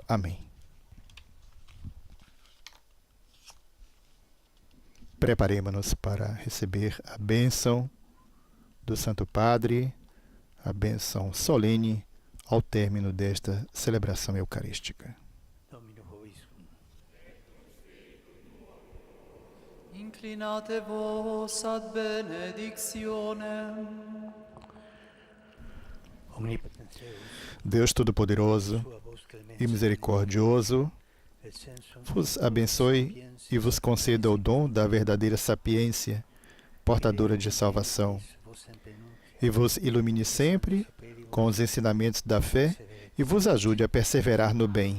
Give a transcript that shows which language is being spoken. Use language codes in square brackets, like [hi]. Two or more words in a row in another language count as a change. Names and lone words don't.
[pt] Amém. Preparemos-nos para receber a bênção do Santo Padre, a bênção solene ao término desta celebração eucarística. [la] Inclinate vos ad benedictionem. [pt] Deus Todo-Poderoso e Misericordioso, vos abençoe e vos conceda o dom da verdadeira sapiência, portadora de salvação, e vos ilumine sempre com os ensinamentos da fé e vos ajude a perseverar no bem.